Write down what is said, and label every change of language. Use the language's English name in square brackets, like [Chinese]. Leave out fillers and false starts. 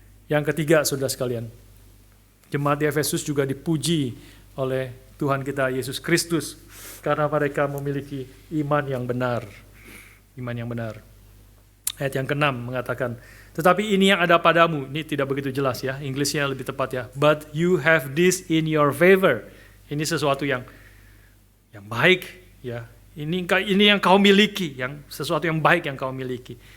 [Indonesian] Yang ketiga, saudara sekalian, jemaat di Efesus juga dipuji oleh Tuhan kita Yesus Kristus karena mereka memiliki iman yang benar. Iman yang benar. Ayat yang ke-6 mengatakan, tetapi ini yang ada padamu. Ini tidak begitu jelas ya, Inggrisnya lebih tepat ya. [English] But you have this in your favor. [Indonesian] Ini sesuatu yang baik ya. Ini yang kau miliki, sesuatu yang baik yang kau miliki.